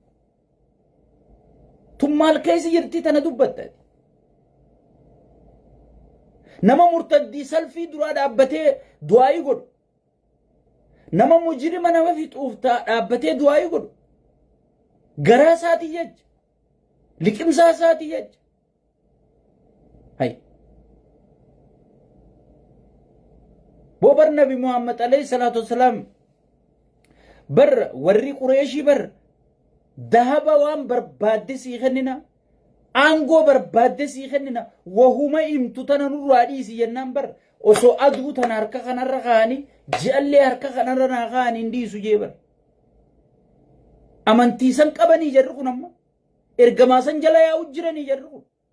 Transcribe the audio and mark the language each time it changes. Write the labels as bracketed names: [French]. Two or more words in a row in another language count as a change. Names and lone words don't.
[Oromo] tun maal keessa jirti tana dubbatta nama murtaddii salfii duraa dhaabbatee du'aa godhu nama mujrima nama fixuuf dhaabbatee du'aa godhu garaa isaatii jecha liqimsaa isaatii jecha hay bobar nabi Muhammad [Arabic] عليه الصلاة والسلام [Oromo] bar warri qureeshii bar dahaba waan barbaadde sii kennina aangoo barbaadde sii kennina wahuma himtu tana nurraa dhiisi jennaan bar osoo aduu tana harka kanarra kaanii ji'allee harka kanarra naa kaanii hin dhiisu jee bar amantiisan qabanii jarri kun amma ergamaasan jala yaa'u jiranii jarri kun